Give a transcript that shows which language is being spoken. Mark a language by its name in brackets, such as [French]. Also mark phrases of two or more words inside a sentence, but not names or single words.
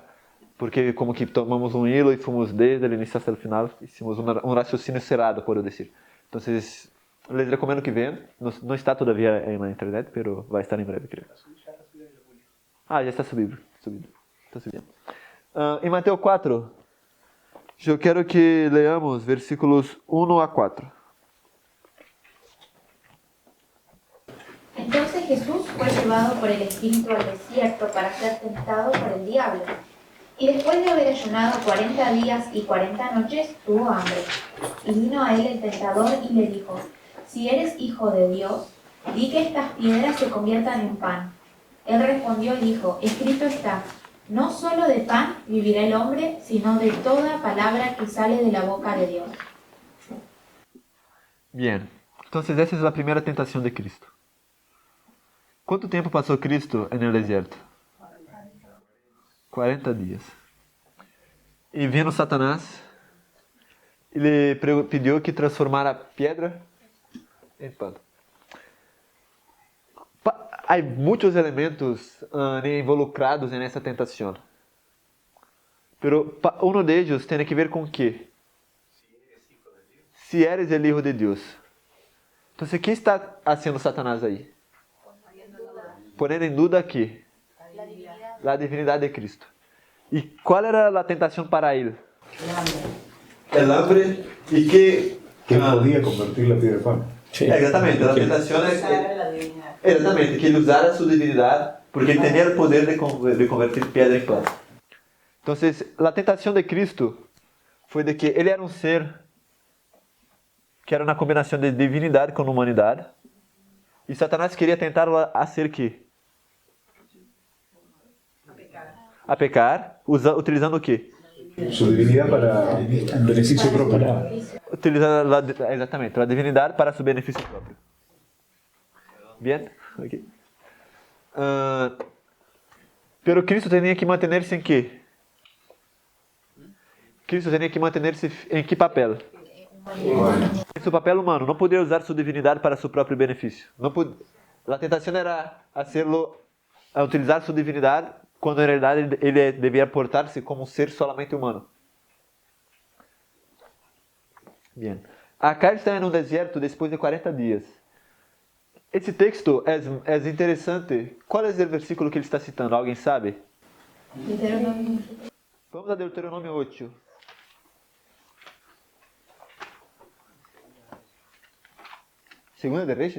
[Portuguese] Porque como que tomamos um hilo e fomos desde o início até o final, hicimos um raciocínio cerrado, por dizer. Então, les recomendo que venham. Não está todavía na internet, mas vai estar em breve, creio. Já está subido. Está subindo. Em Mateus 4, eu quero que leamos versículos 1 a 4. [Spanish] Entonces Jesús fue llevado por el Espíritu al desierto para ser tentado por el diablo. Y después de haber ayunado 40 días y 40 noches, tuvo hambre. Y vino a él el tentador y le dijo: si eres hijo de Dios, di que estas piedras se conviertan en pan. Él respondió y dijo: escrito está, no solo de pan vivirá el hombre, sino de toda palabra que sale de la boca de Dios. Bien, entonces [Portuguese] essa é a primeira tentação de Cristo. Quanto tempo passou Cristo no deserto? 40 dias. E vindo Satanás, ele pediu que transformara pedra em pão. Há muitos elementos involucrados nessa tentação. Pero um deles tem que ver com que? [Spanish] Se eres el hijo de Deus. [Portuguese] Então, o que está fazendo Satanás aí? Poner em dúvida aqui a divinidade de Cristo. E qual era a tentação para ele? [Spanish] El hambre e que podía convertir la piedra en pan. Sí. [Portuguese] Exatamente, a tentação é exatamente que ele usara sua divindade, porque ele tinha o poder de converter pedra em pão. Então, a tentação de Cristo foi de que ele era um ser que era uma combinação de divinidade com humanidade, e Satanás queria tentar a ser que? A pecar, utilizando o quê? [Spanish] Su divinidad para beneficio propio. [Portuguese] Utilizando exatamente a divindade para seu benefício próprio. Bien? Ok. Pero Cristo tinha que manter-se em quê? Cristo tinha que manter-se em que papel? Em seu papel humano. Não podia usar sua divindade para seu próprio benefício. A tentação era a utilizar sua divindade quando, na realidade, ele devia portar-se como um ser solamente humano. Bien. Acá está em um deserto depois de 40 dias. Esse texto é interessante. Qual é o versículo que ele está citando? Alguém sabe? Deuteronomio. Vamos a Deuteronômio 8. Segunda de Reis?